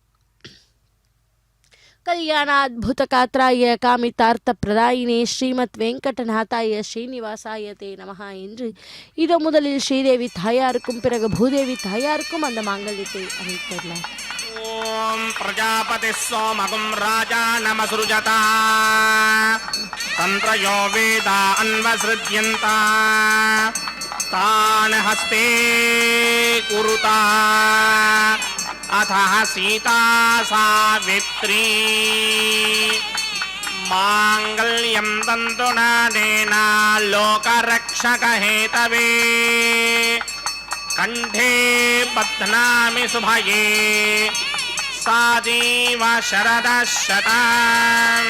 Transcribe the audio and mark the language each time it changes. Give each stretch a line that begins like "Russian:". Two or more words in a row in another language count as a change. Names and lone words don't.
Sanskrit: कल्याणाद्भुतगात्राय कामितार्थ प्रदायिने श्रीमत् वेङ्कटनाथाय श्रीनिवासाय ते नमः
Tamil: என்று இதோ முதலில் ஸ்ரீதேவி தாயாருக்கும் பிறகு பூதேவி தாயாருக்கும் அந்த மாங்கல்யத்தை அமைத்துள்ளார்.
Sanskrit: ओम् प्रजापति सोमं राजा नमसृजत तन्त्रयो वेदा अन्वसृज्यन्त तान् हस्ते कुरुता अथः सीता सावित्री माङ्गल्यं तन्तुनानेन लोकरक्षकहेतवे कंठे बध्नामि शुभये साजीव शरदः शतम्.